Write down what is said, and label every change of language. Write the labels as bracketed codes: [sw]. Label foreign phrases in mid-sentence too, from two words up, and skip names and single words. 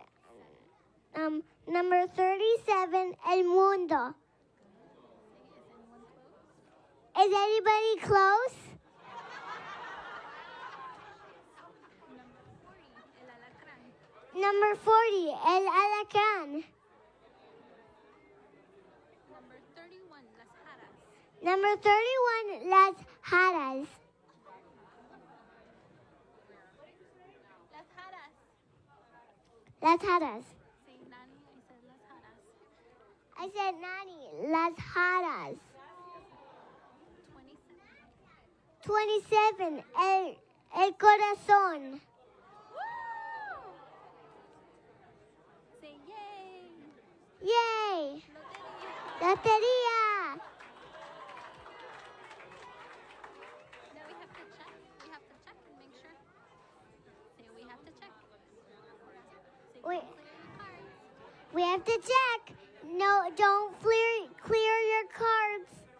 [en] Number 37, El Mundo. Is anybody close? Number 40. El Alacrán. Number 40, El Alacrán. Number 31. Las Jaras. Number 31, Las Jaras. Las Jaras. Las Jaras. Say Nani. I said Las Jaras. I said Nani, Las Jaras. 27. 27, El Corazón. Woo! Say yay. Yay! Lotería. Lotería. Now we have to check. We have to check and make sure. Say we have to check. Say Wait. clear the cards. We have to check. No, don't clear your cards.